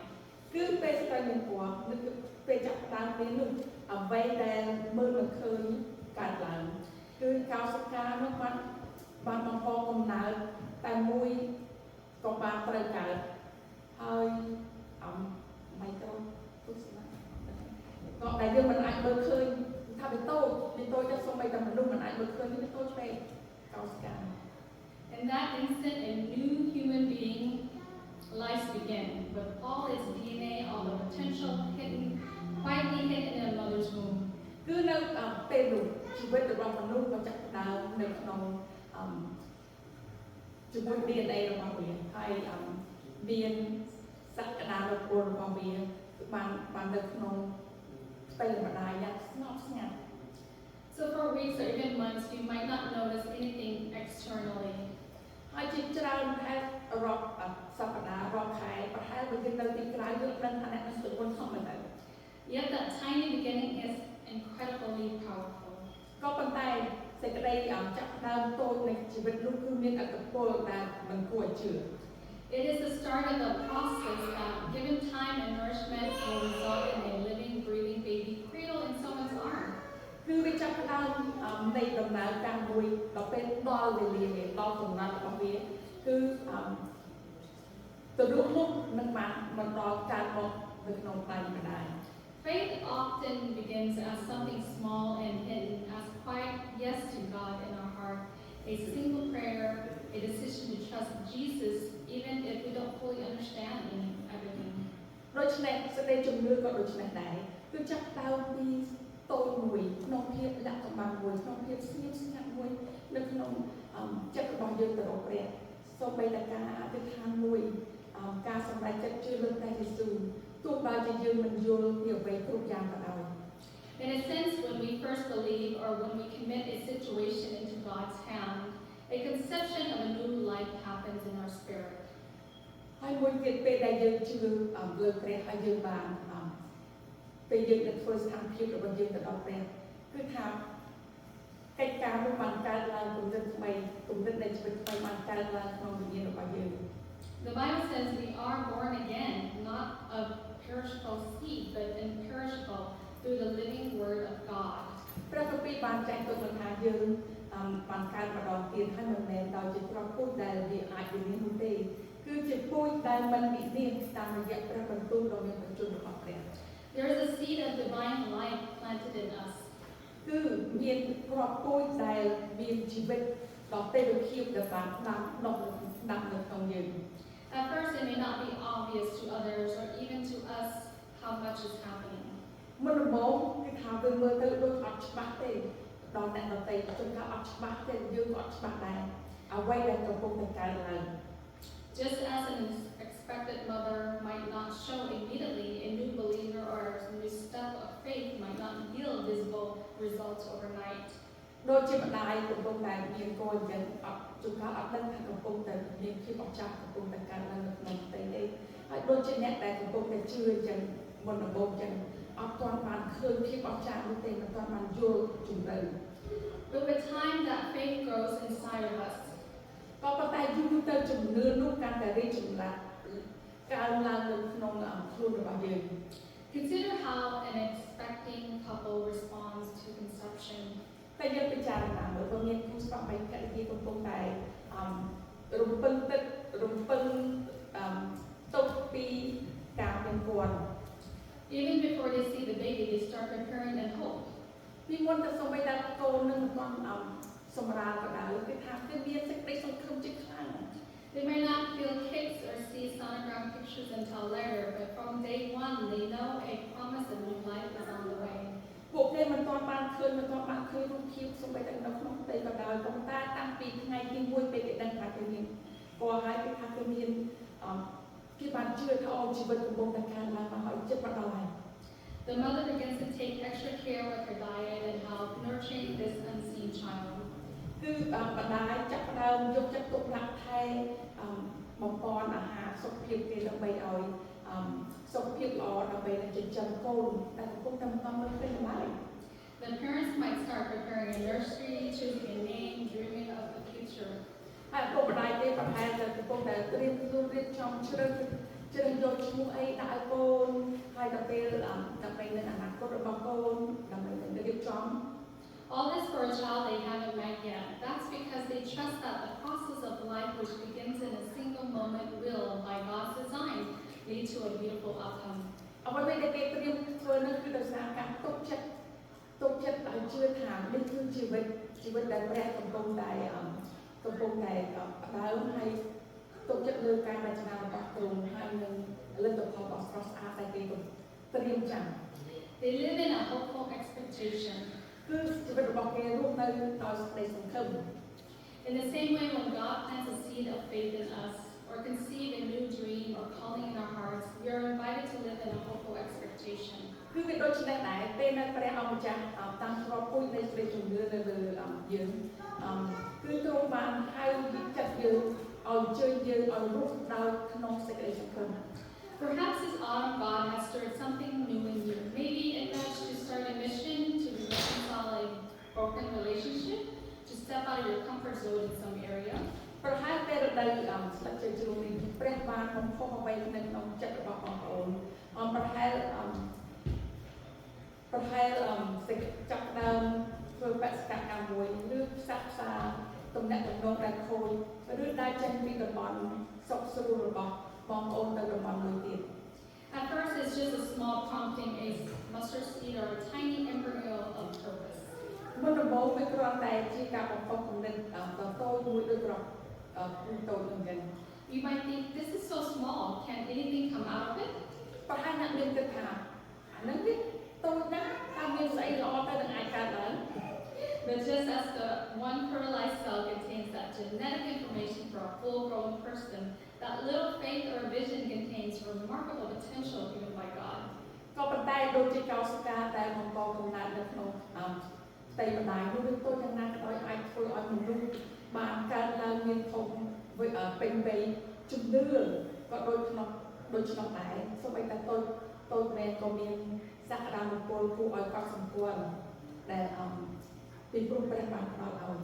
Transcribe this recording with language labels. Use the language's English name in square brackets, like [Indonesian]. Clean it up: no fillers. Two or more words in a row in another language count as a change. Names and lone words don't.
[Khmer] គឺពេលស្ត្រីមានគភ៌នៅពេលចាប់ផ្ដើមពេលនោះអ្វីដែលមើលមិនឃើញកើតឡើងគឺកោសិកានោះបានបង្កកំណើតតែមួយក៏បានត្រូវកើតហើយមីក្រូពុស្មាក៏ដែលយើងមិនអាចមើលឃើញថាវាតូចទៅសូម្បីតែមនុស្សមិនអាចមើលឃើញវាតូចពេកកោសិកា [English] In that instant, a new human being life began with all its DNA, all the potential quietly hidden in a mother's womb. [Khmer] គឺនៅពេលនោះជីវិតរបស់មនុស្សក៏ចាប់ផ្ដើមនៅក្នុងជាមួយ DNA របស់វាហើយមានសក្តានុពលរបស់វាបាននៅក្នុងស្ត្រីម្ដាយយ៉ាងស្ងប់ស្ងាត់ [English] So for weeks or even months, you might not notice anything externally. [Khmer] ហើយជាច្រើនខែរាប់សប្តាហ៍រាប់ខែប្រហែលបើយើងនៅទីក្រៅយើងដឹងថាអ្នកនឹងសុខធម្មតា [English] Yet that tiny beginning is incredibly powerful. [Khmer] ក៏ប៉ុន្តែសេចក្តីចាប់ផ្ដើមតូចនៃជីវិតនោះគឺមានឥទ្ធិពលដែលមិនគួរឲ្យជឿ [English] It is the start of the process that, given time and nourishment, will result in a living, breathing baby cradled in someone's arm. [Khmer] គឺវាចាប់ផ្ដើមនៃដំណើរការមួយដល់ពេលដល់វេលាវាដល់កំណត់របស់វាគឺទៅរូបមុខនឹងបានបន្តកើតមកនៅក្នុងដៃម្ដាយ [English] Faith often begins as something small and hidden, as quiet yes to God in our a single prayer, a decision to trust Jesus, even if we don't fully understand everything. [Khmer] ដូច្នេះសេចក្តីជំនឿក៏ដូចនេះដែរគឺចាប់ដើមពីតូចមួយក្នុងភាពលក្ខខណ្ឌមួយក្នុងភាពស្ងៀមស្ងាត់មួយនៅក្នុងចិត្តរបស់យើងទៅរកព្រះសូម្បីតែការអធិដ្ឋានមួយការសម្រេចចិត្តជឿលើព្រះយេស៊ូវទោះបីជាយើងមិនយល់ពីអ្វីគ្រប់យ៉ាងក៏ដោយ [English] In a sense, when we first believe or when we commit a situation into God's hand, a conception of a new life happens in our spirit. [Khmer] ហើយមួយទៀតពេលដែលយើងជឿលើព្រះហើយយើងបានពេលយើងទៅធ្វើស្ថានភាពរបស់យើងទៅដល់ព្រះគឺថាកិច្ចការនោះបានកើតឡើងគំនិតថ្មីគំនិតនៃជីវិតថ្មីបានកើតឡើងក្នុងវិញ្ញាណរបស់យើង [English] The Bible says we are born again, not of perishable seed, but imperishable through the living word of God. [Khmer] ព្រះគម្ពីរបានចែងទុកថាយើងបានកើតម្ដងទៀតហើយមិនមែនដោយជាគ្រាប់ពូជដែលវាអាចវិនិច្ឆ័យនោះទេគឺជាពូជដែលមិនវិនិច្ឆ័យតាមរយៈព្រះបន្ទូលដ៏មានបញ្ជូនរបស់ព្រះ [English] There is a seed of divine life planted in us. [Khmer] គឺមានគ្រាប់ពូជដែលមានជីវិតដ៏ទេវភាពដែលបានដាំដុះនៅក្នុងយើង [English] At first, it may not be obvious to others or even to us how much is happening. [Khmer] មុនដំបូងគឺថាវាមើលទៅដូចអត់ច្បាស់ទេដល់អ្នកដទៃជួនកាលអត់ច្បាស់ទេយើងក៏អត់ច្បាស់ដែរអ្វីដែលកំពុងតែកើតឡើង [English] Just as an expectant mother might not show immediately, a new believer or a new step of faith might not yield visible results overnight. [Khmer] ដូចជាម្ដាយកំពុងតែមានកូនអញ្ចឹងអត់ជួនកាលអត់ដឹងថាកំពុងតែមានភាពអស្ចារ្យកំពុងតែកើតឡើងនៅក្នុងផ្ទៃទេហើយដូចជាអ្នកដែលកំពុងតែជឿអញ្ចឹងមុនដំបូងអញ្ចឹងអត់ទាន់បានឃើញភាពអស្ចារ្យនោះទេមិនទាន់បានយល់ជម្រៅ [English] But with time, that faith grows inside of us. [Khmer] ក៏ប៉ុន្តែយូរទៅជំនឿនោះកាន់តែរីកចម្រើនកើនឡើងនៅក្នុងខ្លួនរបស់យើង [English] Consider how an expecting couple responds to conception. [Khmer] តែយើងពិចារណាមើលក៏មានគូស្វាមីភរិយាកំពុងតែរំពឹងទឹករំពឹងទុកពីការមានគន់ [English] Even before they see the baby, they start preparing and hope. [Khmer] ពីមុនទៅសូម្បីតែកូននឹងមិនទាន់សម្រាលក៏ដោយគឺថាគឺមានសេចក្តីសង្ឃឹមជាខ្លាំង [English] They may not feel kicks or see sonogram pictures until later, but from day one, they know a promise of new life is on the way. [Khmer] ពួកគេមិនទាន់បានឃើញរូបភាពសូម្បីតែនៅក្នុងផ្ទៃក៏ដោយប៉ុន្តែតាំងពីថ្ងៃទី1ពេលគេដឹងថាគេមានក៏ហើយគេថាគេមានគេបានជឿថាអូជីវិតកំពុងតែកើនឡើងមកហើយចិត្តបដល់ហើយ [English] The mother begins to take extra care with her diet and help nurturing this unseen child. [Khmer] គឺម្ដាយចាប់ផ្ដើមយកចិត្តទុកដាក់ថែបំពន់អាហារសុខភាពគេដើម្បីឲ្យសុខភាពល្អដើម្បីនឹងចិញ្ចឹមកូនដែលកំពុងតែមិនបានមើលឃើញឡើយ [English] The parents might start preparing a nursery, choosing a name, dreaming of the future. [Khmer] ហើយឪពុកម្ដាយទេប្រហែលតែកំពុងតែត្រៀមខ្លួនរៀបចំជ្រើសយកឈ្មោះអីដាក់ឲ្យកូនហើយដល់ពេលដើម្បីនៅអនាគតរបស់កូនដើម្បីនឹងរៀបចំ [English] All this for a child they haven't met yet. That's because they trust that the process of life, which begins in a single moment, will, by God's design, lead to a beautiful outcome. [Khmer] អ្វីដែលគេត្រៀមធ្វើនោះគឺដោយសារការទុកចិត្តដោយជឿថានេះគឺជីវិតដែលព្រះកំពុងតែផ្ដើមហើយទុកចិត្តលើការរចនារបស់ទ្រង់ហើយនឹងលទ្ធផលដ៏ស្រស់ស្អាតដែលគេត្រៀមចាំ [English] They live in a hopeful expectation. [Khmer] គឺជីវិតរបស់គេរស់នៅដោយសេចក្តីសង្ឃឹម [English] In the same way, when God plants a seed of faith in us, or conceive a new dream or calling in our hearts, we are invited to live in a hopeful expectation. [Khmer] គឺវាដូចនេះដែរពេលដែលព្រះអង្គម្ចាស់តាំងគ្រាប់ពូជនៃសេចក្តីជំនឿនៅលើយើងគឺទ្រង់បានហៅចិត្តយើងឲ្យអញ្ជើញយើងឲ្យរស់ដោយក្នុងសេចក្តីសង្ឃឹម [English] Perhaps this autumn God has stirred something new in you. Maybe a nudge to start a mission, to reconcile a broken relationship, to step out of your comfort zone in some area. [Khmer] ប្រហែលពេលរដូវស្លឹកចេញជ្រុំនេះព្រះបានបំផុសអ្វីនៅក្នុងចិត្តរបស់បងប្អូនប្រហែលសេចចាប់ដើមធ្វើបេសកកម្មមួយឬផ្សះផ្សាទំនាក់ទំនងដែលខូចឬដែលចេញពីតំបន់សុខស្រួលរបស់បងប្អូនទៅតំបន់មួយទៀត [English] At first, it's just a small prompting, a mustard seed or a tiny embryo of purpose. [Khmer] មុនដំបូងវាគ្រាន់តែជាការបំផុសគំនិតតតូចនឹងចឹង [English] You might think, this is so small, can anything come out of it? [Khmer] ប្រហែលអ្នកមានគិតថាអានឹងវាតូចណាស់តើមានស្អីល្អទៅនឹងអាចកើតឡើង [English] But just as the one fertilized cell contains that genetic information for a full-grown person, that little faith or vision contains remarkable potential given by God. [Khmer] ក៏ប៉ុន្តែដូចជាកោសិកាដែលបង្កកំណើតនៅក្នុងផ្ទៃម្ដាយនោះវាតូចយ៉ាងណាក៏ដោយអាចធ្វើឲ្យមនុស្សបានកើតឡើងមានធំពេញវ័យជំនឿក៏ដូចក្នុងដែរសូម្បីតែតូចមែនក៏មានសក្តានុពលគួរឲ្យកត់សម្គាល់ដែលពីព្រោះព្រះបានផ្ដល់ឲ្យ